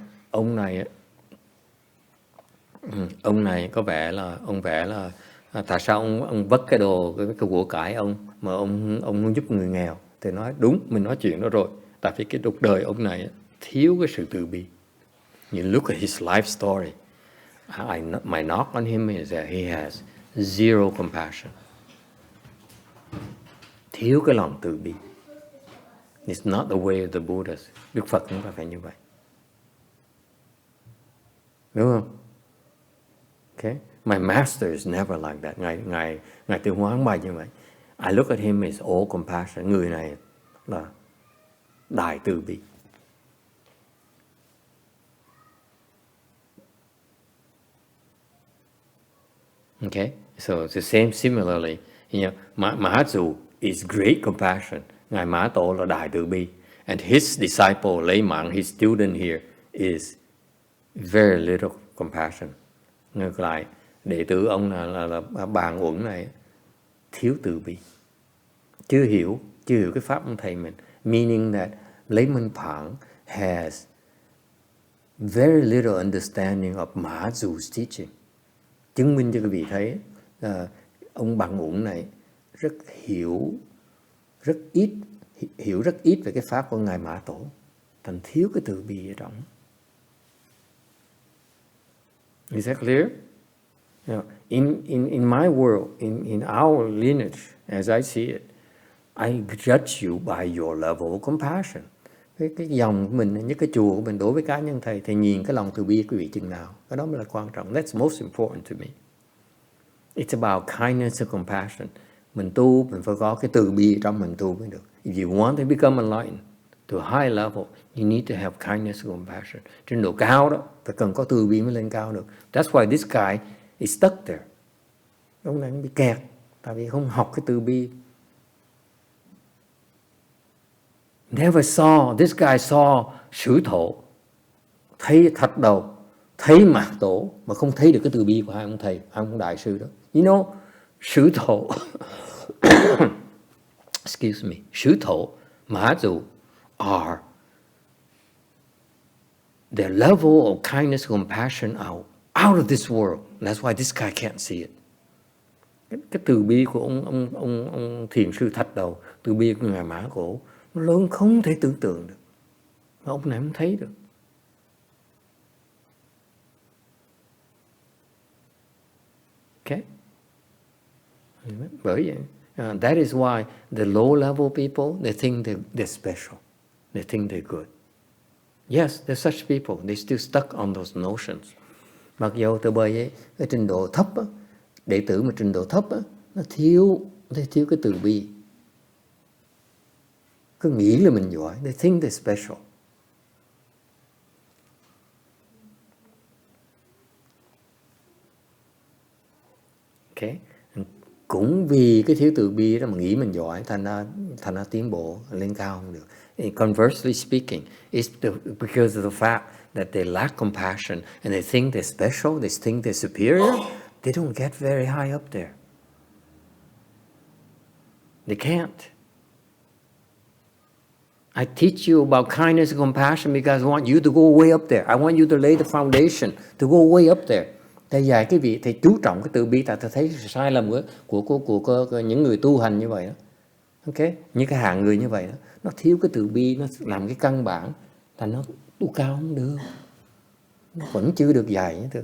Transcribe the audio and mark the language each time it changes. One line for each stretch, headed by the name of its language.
Vietnamese: Ông này có vẻ là tại sao ông vất cái đồ cái của cải ông mà ông giúp người nghèo, thì nói đúng, mình nói chuyện đó rồi. Tại vì cái cuộc đời ông này thiếu cái sự từ bi.
English: You look at his life story. My knock on him is that he has zero compassion.
Vietnamese: Thiếu cái lòng từ bi.
English: It's not the way of the Buddhas.
Vietnamese: Đức Phật cũng phải như vậy. Đúng không? Okay?
English: My master is never like that.
Vietnamese: Ngài Tiêu Hóa không bài như vậy.
English: I look at him as all compassion.
Vietnamese: Người này là đại từ bi.
English: Okay? So the same similarly, MaZu is great compassion.
Vietnamese: Ngài Mã Tổ là đại từ bi.
English: And his disciple, Layman, his student here, is very little compassion.
Vietnamese: Ngược lại, đệ tử ông là Bàn Uẩn này thiếu từ bi. Chưa hiểu cái pháp ông thầy mình.
English: Meaning that Layman Pang has very little understanding of MaZu's teaching.
Vietnamese: Chứng minh cho quý vị thấy ông Bằng Uẩn này hiểu rất ít về cái pháp của Ngài Mã Tổ, thành thiếu cái từ bi ở trong.
English: Is that clear? In my world, in our lineage, as I see it, I judge you by your level of compassion.
Vietnamese: Cái dòng của mình, những cái chùa của mình đối với cá nhân thầy nhìn cái lòng từ bi của quý vị chừng nào, cái đó mới là quan trọng.
English: That's most important to me. It's about kindness and compassion.
Vietnamese: Mình tu, mình phải có cái từ bi trong mình tu mới được.
English: If you want to become enlightened to a high level, you need to have kindness and compassion.
Vietnamese: Trên độ cao đó, phải cần có từ bi mới lên cao được.
English: That's why this guy is stuck there.
Vietnamese: Ông này bị kẹt, tại vì không học cái từ bi.
English: This guy saw ShiTou,
Vietnamese: thấy Thất đầu, thấy Mạc Tổ, mà không thấy được cái từ bi của hai ông thầy, hai ông đại sư đó.
English: You know, ShiTou, excuse me, ShiTou, MaZu are, their level of kindness and compassion are out of this world. That's why this guy can't see it.
Vietnamese: Cái từ bi của ông thiền sư Thất đầu, từ bi của Ngài Mã Cổ, nó lớn không thể tưởng tượng được. Mà ông này không thấy được.
English: Okay?
Vietnamese: Bởi vậy,
English: that is why the low level people, they think they're special. They think they're good. Yes, there's such people. They still stuck on those notions.
Vietnamese: Mặc dù từ bởi ấy, cái trình độ thấp á, đệ tử mà trình độ thấp á, nó thiếu cái từ bi. Cứ nghĩ là mình giỏi.
English: They think they're special. Okay?
Vietnamese: Cũng vì cái thiếu từ bi đó mà nghĩ mình giỏi, thành ra tiến bộ lên cao không được.
English: And conversely speaking, it's because of the fact that they lack compassion and they think they're special, they think they're superior, they don't get very high up there. They can't. I teach you about kindness and compassion because I want you to go way up there. I want you to lay the foundation to go way up there.
Vietnamese: Thầy dạy cái vị, thầy chú trọng cái từ bi, tại thầy thấy sai lầm của những người tu hành như vậy đó. Ok, những cái hạng người như vậy đó, nó thiếu cái từ bi, nó làm cái căn bản, thành nó tu cao không được, nó vẫn chưa được dạy.